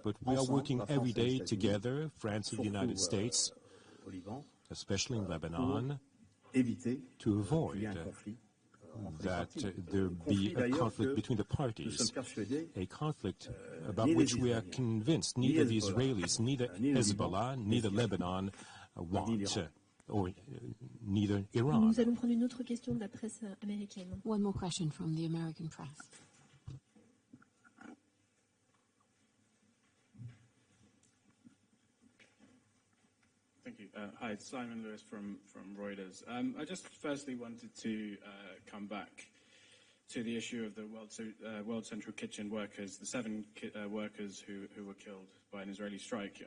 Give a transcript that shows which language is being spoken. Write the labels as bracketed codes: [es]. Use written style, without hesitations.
[en] But we are working every day together, France and the United States, especially in Lebanon, to avoid that there be a conflict between the parties, a conflict about which we are convinced neither the Israelis, neither Hezbollah, neither Lebanon want, or neither Iran. [fr] Nous allons prendre une autre question de la presse américaine. [en] One more question from the American press. Thank you. Hi, it's Simon Lewis from Reuters. I just firstly wanted to come back to the issue of the World Central Kitchen workers, the 7 workers who were killed by an Israeli strike.